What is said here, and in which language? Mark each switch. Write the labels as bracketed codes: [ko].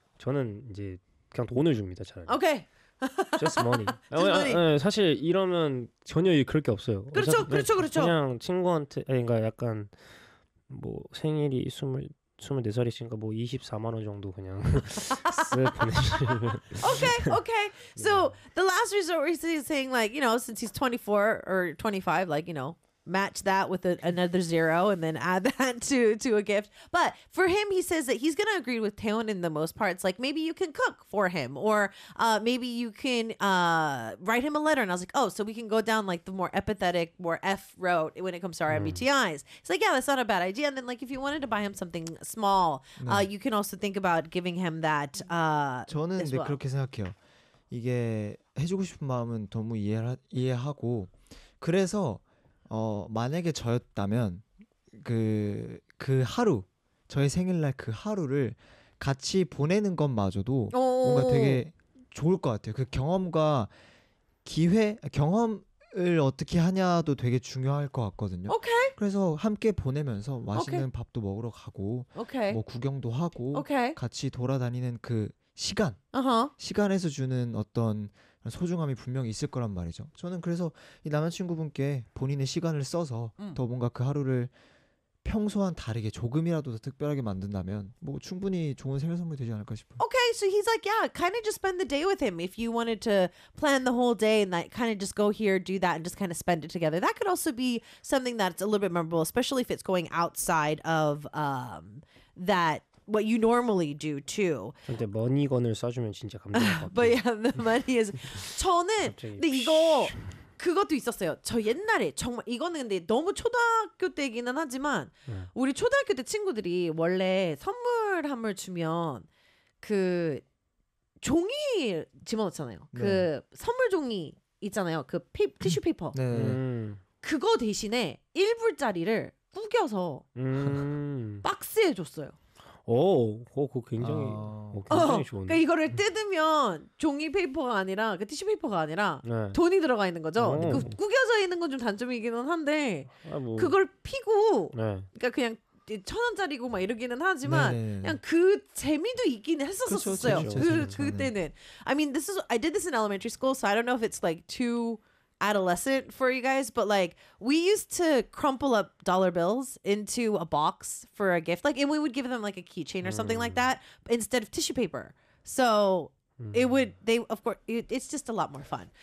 [ko] 저는 이제 그냥 돈을 줍니다. 차라리. 오케이. [en] Just money. Just money. [ko] 사실 이러면 전혀 그럴 게 없어요. 그렇죠. 그렇죠. 그렇죠. 그냥 친구한테 그러니까 약간 뭐 생일이 24살이시니까 뭐 24만 원 정도 그냥 okay, okay. [en] So the last resort where he's saying like, you know, since he's 24 or 25, like, you know, match that with another zero and then add that to a gift. But for him, he says that he's going to agree with Taeyeon in the most parts. Like maybe you can cook for him or maybe you can write him a letter. And I was like, oh, so we can go down like the more epithetic, more F route when it comes to our MBTIs. It's like, yeah, that's not a bad idea. And then like if you wanted to buy him something small, you can also think about giving him that [ko] 저는 [en] as well. [ko] 네, 그렇게 생각해요. 이게 해주고 싶은 마음은 너무 이해하고 그래서 만약에 저였다면 그 하루 저의 생일날 그 하루를 같이 보내는 것마저도 뭔가 되게 좋을 것 같아요. 그 경험과 기회 경험을 어떻게 하냐도 되게 중요할 것 같거든요. 오케이. 그래서 함께 보내면서 맛있는 오케이. 밥도 먹으러 가고 오케이. 뭐 구경도 하고 오케이. 같이 돌아다니는 그 시간 uh-huh. 시간에서 주는 어떤 소중함이 분명히 있을 거란 말이죠. 저는 그래서 이 남자친구분께 본인의 시간을 써서 더 뭔가 그 하루를 평소와는 다르게 조금이라도 더 특별하게 만든다면 뭐 충분히 좋은 생일 선물 되지 않을까 싶어요. [en] Okay, so he's like, yeah, kind of just spend the day with him. If you wanted to plan the whole day and like kind of just go here, do that, and just kind of spend it together, that could also be something that's a little bit memorable, especially if it's going outside of that. What you normally do too. [ko] 근데 머니건을 써주면 진짜 감동할 것 같아요. [en] But yeah, the money is. [ko] 저는 근데 이거 그것도 있었어요. 저 옛날에 정말 이거는 근데 너무 초등학교 때이기는 하지만 우리 초등학교 때 친구들이 원래 선물함을 주면 그 종이 집어넣잖아요. 그 선물 종이 있잖아요. 그 티슈 페이퍼. 네. 그거 대신에 1불짜리를 구겨서 박스에 줬어요. 그거 굉장히 굉장히 좋은데. 그 이거를 뜯으면 종이 페이퍼가 아니라 그 티슈 페이퍼가 아니라 네. 돈이 들어가 있는 거죠. 그 구겨져 있는 건 좀 단점이기는 한데 뭐. 그걸 피고 네. 그러니까 그냥 1,000원짜리고 막 이러기는 하지만 네. 그냥 그 재미도 있긴 했었었어요. 그때는. 네. [en] I mean, this is I did this in elementary school, so I don't know if it's like too adolescent for you guys, but like we used to crumple up dollar bills into a box for a gift, like, and we would give them like a keychain or something like that instead of tissue paper, so it would they of course it's just a lot more fun.